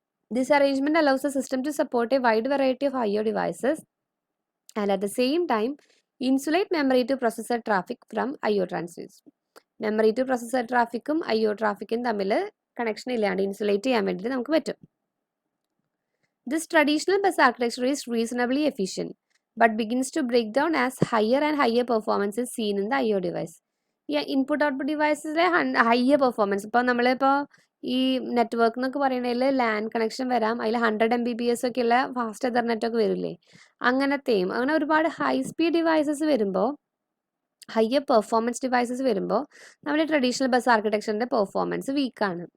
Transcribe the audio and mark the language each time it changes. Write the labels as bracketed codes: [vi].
[en] This arrangement allows the system to support a wide variety of IO devices and at the same time insulate memory to processor traffic from IO transfers. [ml] Memory to processor ട്രാഫിക്കും IO ട്രാഫിക്കും തമ്മിൽ connection ഇല്ലാണ്ട് insulate ചെയ്യാൻ വേണ്ടിയിട്ട് നമുക്ക് പറ്റും. [en] This traditional bus architecture is reasonably efficient, but begins to break down as higher and higher performance is seen in the IO device. [ml] ഈ input output ഡിവൈസസിലെ higher performance, ഇപ്പോൾ നമ്മളിപ്പോൾ ഈ നെറ്റ്വർക്ക് എന്നൊക്കെ പറയുന്നതിൽ ലാൻ കണക്ഷൻ വരാം, അതിൽ 100 Mbps ഒക്കെ ഉള്ള ഫാസ്റ്റ് എതർനെറ്റ് ഒക്കെ വരില്ലേ, അങ്ങനത്തെയും അങ്ങനെ ഒരുപാട് ഹൈ സ്പീഡ് ഡിവൈസസ് വരുമ്പോൾ, ഹയർ പെർഫോമൻസ് ഡിവൈസസ് വരുമ്പോൾ നമ്മുടെ ട്രഡീഷണൽ ബസ് ആർക്കിടെക്ചറിൻ്റെ പെർഫോമൻസ് വീക്കാണ്.